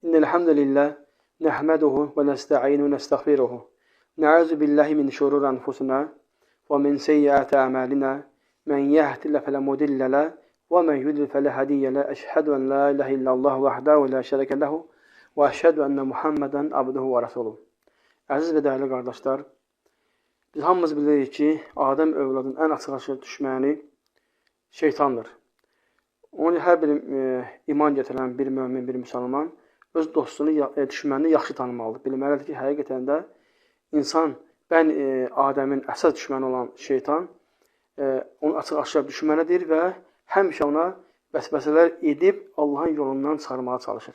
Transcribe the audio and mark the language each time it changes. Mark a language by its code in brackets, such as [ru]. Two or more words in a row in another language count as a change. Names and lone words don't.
[ar] الحمد لله نحمده ونستعين ونستغفره نعوذ بالله من شرور أنفسنا ومن سيئات أعمالنا من يهد الله فلا مضل له ومن يضلل فلا هادي له أشهد أن لا إله إلا الله وحده لا شريك له وأشهد أن محمدا عبده ورسوله. [az] Əziz və dəyərli qardaşlar, biz hamımız bilirik ki, Adəm övladının ən açıq-aşkar düşməni şeytandır. Onu hər bir iman gətirən bir mömin, bir müsəlman öz dostunu, düşmənini yaxşı tanımalıdır. Bilməlidir ki, həqiqətən də insan, Adəmin əsas düşməni olan şeytan, onun açıq-aşkar düşmənidir və həmişə ona vəsvəsələr edib Allahın yolundan çıxarmağa çalışır.